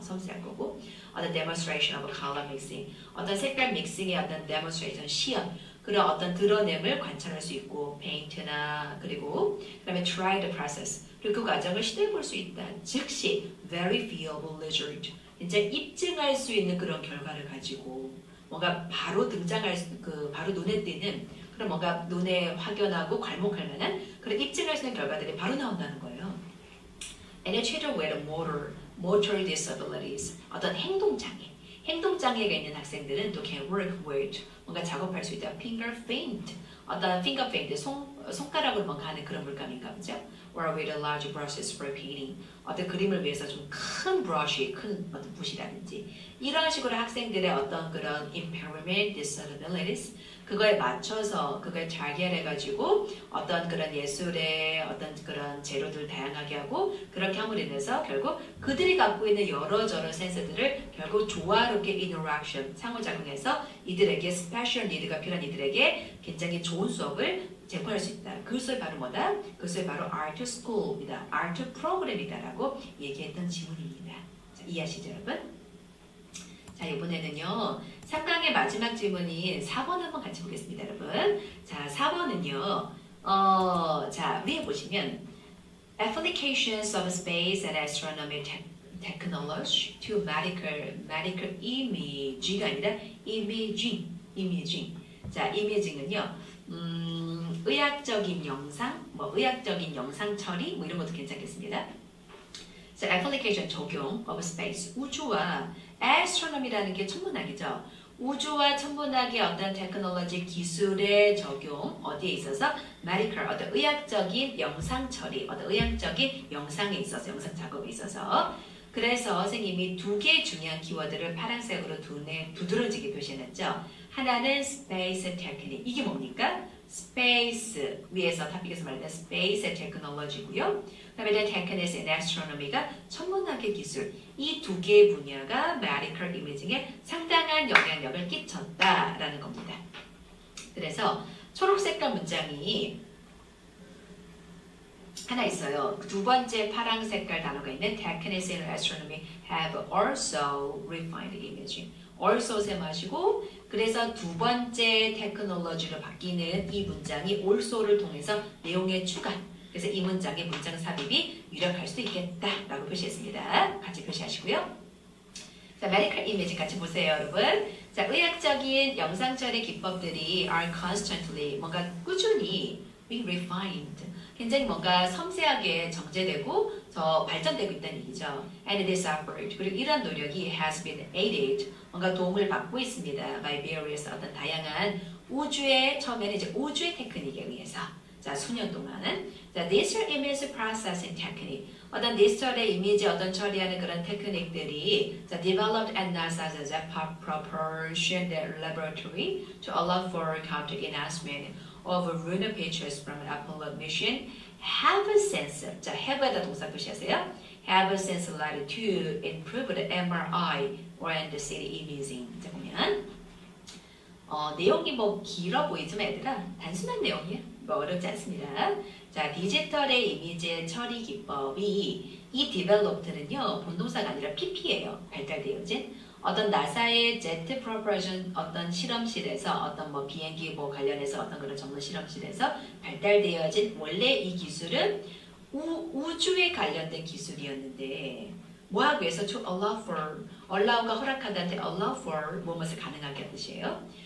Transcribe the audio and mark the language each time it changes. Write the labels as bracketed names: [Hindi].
[Korean] 섬세할 거고 어떤 [English] demonstration of color mixing, [Korean] 어떤 색깔 믹싱의 어떤 demonstration, 시연 그런 어떤 드러냄을 관찰할 수 있고 paint나 그리고 그다음에 [English] try the process [Korean] 그리고 그 과정을 시도해 볼 수 있다. 즉시 [English] very feasible result [Korean] 이제 입증할 수 있는 그런 결과를 가지고 뭔가 바로 등장할 바로 눈에 띄는 그런 뭔가 눈에 확연하고 괄목할 만한 그런 입증할 수 있는 결과들이 바로 나온다는 거예요. [English] And the children with motor disabilities [Korean] 어떤 행동장애가 있는 학생들은 또 [English] can work with [Korean] 뭔가 작업할 수 있다. [English] finger paint 어떤 finger paint [Korean] 손가락으로 뭔가 하는 그런 물감인가 보죠. [English] Or with a large brushes for painting. [Korean] 어떤 그림을 위해서 좀 큰 브러쉬, 큰 어떤 붓이라든지 이런 식으로 학생들의 어떤 그런 impairment, disabilities 그거에 맞춰서 그거에 target해가지고 어떤 그런 예술의 어떤 그런 재료들 다양하게 하고 그렇게 함으로 인해서 결국 그들이 갖고 있는 여러저러 센서들을 결국 조화롭게 interaction, 상호작용해서 이들에게 special need가 필요한 이들에게 굉장히 좋은 수업을 제공할 수 있다. 그 수업이 바로 뭐다? 그 수업이 바로 art school이다. art program이다라고 얘기했던 지문입니다. 자, 이해하시죠, 여러분? 자, 이번에는요. 3강의 마지막 질문인 4번 한번 같이 보겠습니다, 여러분. 자, 4번은요. 자, 위에 보시면 [English] Applications of Space and Astronomy Technology to Medical Imaging [Korean] 가 아니라 [English] Imaging. [Korean] 자, Imaging은요. 의학적인 영상, 의학적인 영상 처리, 이런 것도 괜찮겠습니다. 자, Application 적용 of Space, 우주와 Astronomy라는 게 천문학이죠. 우주와 천문학의 어떤 테크놀로지 기술의 적용 어디에 있어서 medical 어떤 의학적인 영상 처리, 어떤 의학적인 영상에 있어서 영상 작업에 있어서 그래서 선생님이 두 개의 중요한 키워드를 파란색으로 두드러지게 표시해놨죠. [English] 하나는 space technique. [Korean] 이게 뭡니까? space 위에서 탑픽에서 말하는 space technology고요. 그다음에 techniques and astronomy가 천문학의 기술. 이 두 개의 분야가 medical imaging에 상당한 영향력을 끼쳤다라는 겁니다. 그래서 초록색깔 문장이 하나 있어요. 두 번째 파랑 색깔 단어가 있는 [English] techniques and astronomy have also refined imaging. [Korean] also 셈하시고 그래서 두 번째 테크놀로지로 바뀌는 이 문장이 also를 통해서 내용의 추가. 그래서 이 문장의 문장 삽입이 유력할 수도 있겠다라고 표시했습니다. 같이 표시하시고요. 자, medical image 같이 보세요, 여러분. 자, 의학적인 영상 처리 기법들이 [English] are constantly [Korean] 뭔가 꾸준히 [English] being refined. [Korean] 굉장히 뭔가 섬세하게 정제되고 더 발전되고 있다는 얘기죠. [English] And this effort, [Korean] 그리고 이런 노력이 [English] has been aided, [Korean] 뭔가 도움을 받고 있습니다. [English] By various [Korean] 어떤 다양한 우주의, 처음에는 이제 우주의 테크닉에 의해서 자, 수년 동안은 자, [English] digital image processing technique, [Korean] 어떤 디지털의 이미지 어떤 처리하는 그런 테크닉들이 자, [English] developed at NASA's Jet Propulsion Laboratory to allow for counter enhancement of lunar pictures from an Apollo mission have since, [Korean] 자, have에다 동사 표시하세요. [English] have since led to improved MRI and CT imaging. [Korean] 자, 보면 내용이 뭐 길어 보이지만 얘들아 단순한 내용이에요. 뭐 어렵지 않습니다. 자, 디지털의 이미지 처리 기법이 이 developed는요 본동사가 아니라 PP예요. 발달되어진 어떤 나사의 제트 프로퍼션 어떤 실험실에서 어떤 뭐 비행기 뭐 관련해서 어떤 그런 전문 실험실에서 발달되어진 원래 이 기술은 우주에 관련된 기술이었는데 뭐하기 위해서 [English] to allow for [Korean] allow가 허락하다는데 allow for 무엇을 가능하게 하는 뜻이에요.